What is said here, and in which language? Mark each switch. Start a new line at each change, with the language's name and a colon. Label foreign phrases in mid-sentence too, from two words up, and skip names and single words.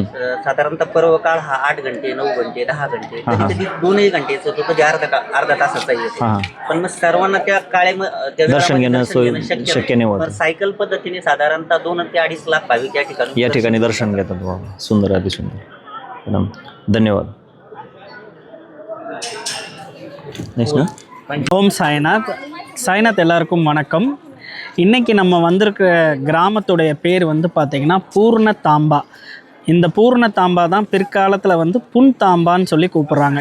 Marathi: साधारणतः पर्वकाळ हा 8 घंटे 9 घंटे 10 घंटे कधी 2 घंटेच होतो, कधी अर्धा तासाचा येतो. पण मग सर्वांना त्या दर्शन घेणं शक्य नाही. सायकल पद्धतीने साधारणतः 2 ते 2.5 लाख भाविक या ठिकाणी दर्शन घेतात. सुंदर, अति सुंदर. धन्यवाद.
Tamil: ஓம் சாய்நாத் எல்லாருக்கும் வணக்கம். இன்றைக்கி நம்ம வந்திருக்கிற கிராமத்துடைய பேர் வந்து பார்த்திங்கன்னா பூர்ணதாம்பா. இந்த பூர்ணதாம்பா தான் பிற்காலத்தில் வந்து புன்தாம்பான்னு சொல்லி கூப்பிட்றாங்க.